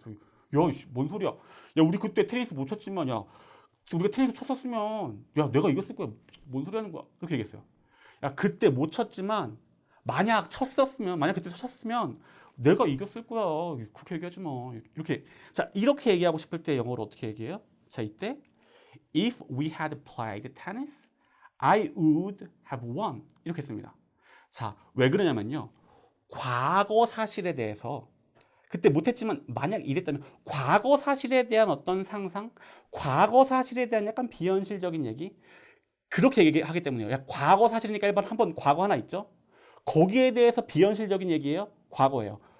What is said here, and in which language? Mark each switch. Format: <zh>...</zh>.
<ko>그래서 뭔 소리야? 우리 그때 테니스 못 쳤지만 우리가 테니스 쳤었으면 내가 이겼을 거야. 뭔 소리 하는 거야? 그렇게 얘기했어요. 야, 그때 못 쳤지만 만약 그때 쳤으면 내가 이겼을 거야. 그렇게 얘기하지 마. 이렇게. 자, 이렇게 얘기하고 싶을 때 영어로 어떻게 얘기해요? 자, 이때</ko> <en>If we had played tennis, I would have won.</en> <ko>이렇게 씁니다. 자, 왜 그러냐면요. 과거 사실에 대해서 그때 못했지만 만약 이랬다면 과거 사실에 대한 어떤 상상, 과거 사실에 대한 약간 비현실적인 얘기 그렇게 얘기하기 때문이에요. 야, 과거 사실이니까 일반 한번 과거 하나 있죠? 거기에 대해서 비현실적인 얘기예요? 과거예요.</ko>